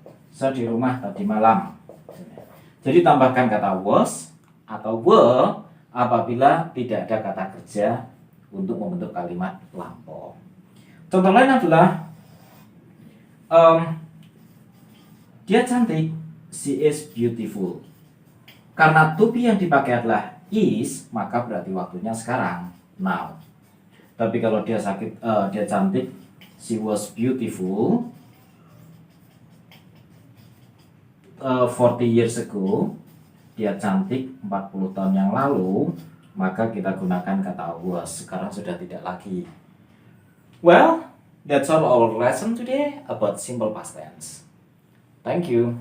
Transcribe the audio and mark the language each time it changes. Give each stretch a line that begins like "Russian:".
Indonesian: Saya di rumah tadi malam. Jadi tambahkan kata was atau were apabila tidak ada kata kerja untuk membentuk kalimat lampau. Contoh lain adalah dia cantik,
English: she is beautiful.
Indonesian: Karena to be yang dipakai adalah is, maka berarti waktunya sekarang, now. Tapi kalau dia dia cantik,
English: she was beautiful 40 years ago.
Indonesian: Dia cantik 40 tahun yang lalu, maka kita gunakan kata was. Sekarang sudah tidak lagi.
English: Well, that's all our lesson today about simple past tense. Thank you.